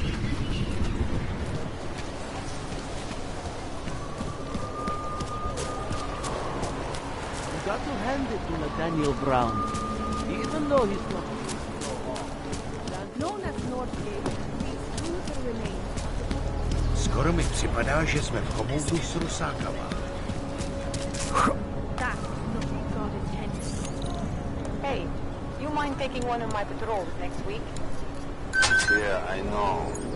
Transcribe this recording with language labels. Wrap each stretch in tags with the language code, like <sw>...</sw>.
<en>You got to hand it to Nathaniel Brown. Even though he's not... Known as Northgate, these brutal remains.</en> <cs>Skoro mi připadá, že jsme v komoutu s Rusákama.</cs> <en>That's nothing God intended. Hey, you mind taking one of my patrols next week? Yeah, I know.</en>